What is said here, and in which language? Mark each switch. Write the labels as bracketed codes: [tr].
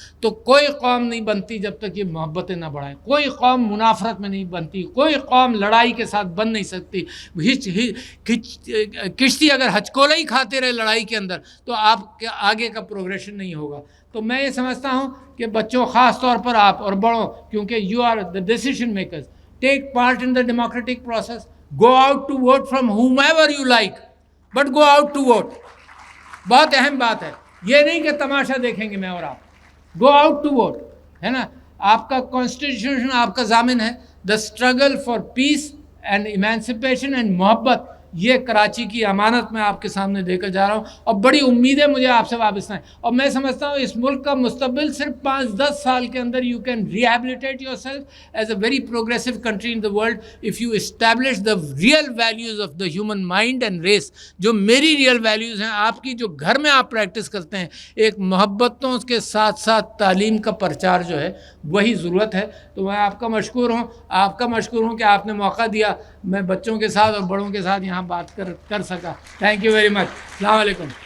[ur] تو کوئی قوم نہیں بنتی جب تک یہ محبتیں نہ بڑھائیں. کوئی قوم منافرت میں نہیں بنتی, کوئی قوم لڑائی کے ساتھ بن نہیں سکتی. کشتی اگر ہچکولا ہی کھاتے رہے لڑائی کے اندر, تو آپ کے آگے کا پروگریشن نہیں ہوگا. تو میں یہ سمجھتا ہوں کہ بچوں, خاص طور پر آپ اور بڑوں, کیونکہ [en] You are the decision makers, take part in the democratic process. Go out to vote from whomever you like, but go out to vote. [ur] بہت اہم بات ہے. یہ نہیں کہ تماشا دیکھیں گے میں اور آپ. [en] Go out to vote, [ur] ہے نا. آپ کا کانسٹیٹیوشن آپ کا ضامن ہے. [en] The struggle for peace and emancipation and [ur] محبت, یہ کراچی کی امانت میں آپ کے سامنے دے کر جا رہا ہوں, اور بڑی امیدیں مجھے آپ سے وابستہ ہیں. اور میں سمجھتا ہوں اس ملک کا مستقبل صرف 5-10 سال کے اندر [en] you can rehabilitate yourself as a very progressive country in the world if you establish the real values of the human mind and race. [ur] جو میری real values ہیں, آپ کی جو گھر میں آپ پریکٹس کرتے ہیں, ایک محبتوں کے ساتھ ساتھ تعلیم کا پرچار جو ہے, وہی ضرورت ہے. تو میں آپ کا مشکور ہوں کہ آپ نے موقع دیا, میں بچوں کے ساتھ اور بڑوں کے ساتھ یہاں بات کر سکا. [en] Thank you very much. [ur] السلام علیکم.